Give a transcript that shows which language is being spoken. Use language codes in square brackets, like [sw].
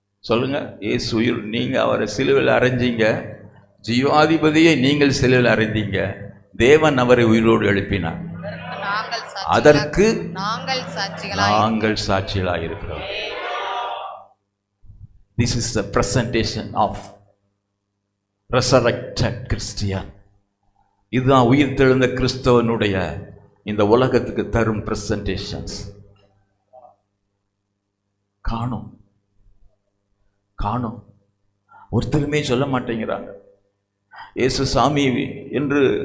[ta] சொல்லுங்க, இயேசு உயிர். நீங்க அவரை சிலுவையில் அறைஞ்சீங்க, ஜீவாதிபதியை நீங்கள் சிலுவையில் அறைந்தீங்க, தேவன் அவரை உயிரோடு எழுப்பினார். அதற்கு நாங்கள் சாட்சிகளாக இருக்கிறோம். [en] This is the presentation of resurrected Christian. [ta] இதுதான் உயிர் தெழுந்த கிறிஸ்தவனுடைய இந்த உலகத்துக்கு தரும் பிரசன்டேஷன்ஸ். காணும் காணும் ஒருத்தருமே சொல்ல மாட்டேங்கிறாங்க இயேசு சாமி என்று.